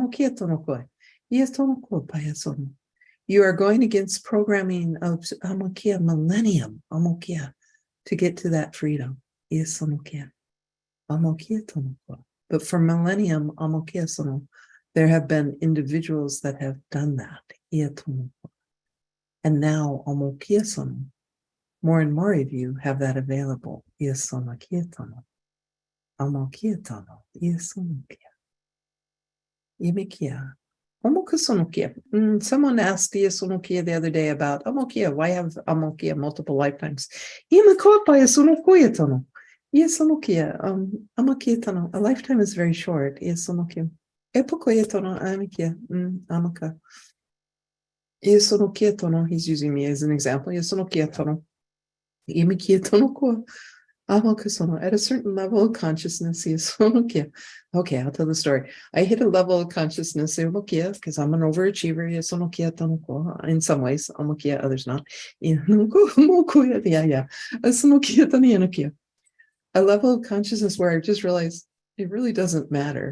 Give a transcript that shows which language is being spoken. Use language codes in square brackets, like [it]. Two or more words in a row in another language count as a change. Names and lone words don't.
[en] You are going against programming of millennium to get to that freedom. But for millennium, there have been individuals that have done that. And now more and more of you have that available. Iasonokietono. Amokietono. Iasonokia. Imikia. Omokusonokia. Someone asked Iasonokia the other day about Amokia. Why have Amokia multiple lifetimes? Imakopa Iasonokoyetono. Iasonokia. Amokietono. A lifetime is very short. Iasonokia. Epokoyetono. Amikia. Amaka. Iasonokietono. He's using me as an example. Iasonokietono. Imikietono ko. Amokusono. At a certain level of consciousness, Iasonokia. Okay, I'll tell the story. I hit a level of consciousness because I'm an overachiever. In some ways, others not. Yeah. A level of consciousness where I just realized it really doesn't matter.